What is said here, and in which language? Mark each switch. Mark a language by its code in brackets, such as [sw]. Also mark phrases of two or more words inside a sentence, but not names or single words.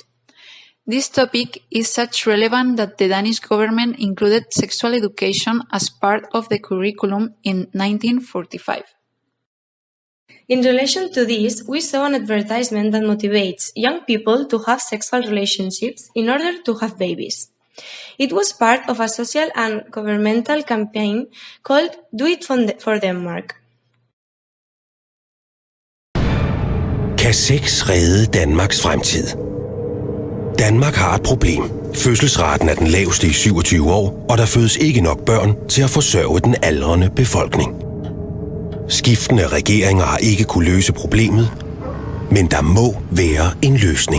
[en] This topic is such relevant that the Danish government included sexual education as part of the curriculum in 1945. In relation to this, we saw an advertisement that motivates young people to have sexual relationships in order to have babies. It was part of a social and governmental campaign called Do It for Denmark. [da] Kan sex redde Danmarks fremtid? Danmark har et problem. Fødselsraten er den laveste i 27 år, og der fødes ikke nok børn til at forsørge den aldrende befolkning. Skiftende regeringer har ikke kunne løse problemet, men der må være en løsning.